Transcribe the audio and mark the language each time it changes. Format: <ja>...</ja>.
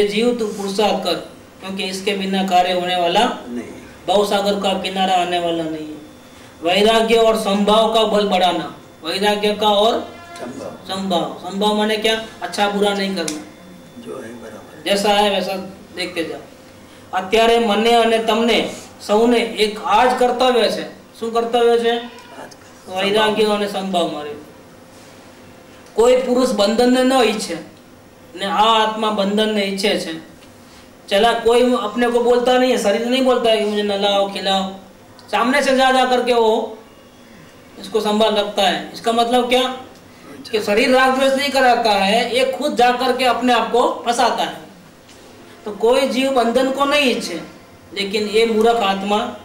<hi>ये जीव तू पुरुषार्थ कर, क्योंकि इसके बिना कार्य होने वाला नहीं, भवसागर का किनारा आने वाला नहीं है। वैराग्य और संभाव का बल बढ़ाना, वैराग्य का और संभाव। संभाव माने क्या? अच्छा बुरा नहीं करना, जो है बराबर, जैसा है वैसा देखते जाओ।</hi> <gu>અત્યારે મને અને તમને સૌને એક આજ કર્તવ્ય છે। શું કર્તવ્ય છે? વૈરાગ્ય અને સંભાવ મારે। કોઈ પુરુષ બંધનને ન ઈચ્છે ને આ આત્મા બંધનને ઈચ્છે છે।</gu> <hi>चला कोई अपने को बोलता नहीं है, शरीर नहीं बोलता है कि मुझे नहलाओ खिलाओ, सामने से जा करके वो इसको संभाल रखता है। इसका मतलब क्या कि शरीर राग द्वेष नहीं कराता है, ये खुद जा करके अपने आप को फंसाता है। तो कोई जीव बंधन को नहीं इच्छे, लेकिन ये मूर्ख आत्मा</hi>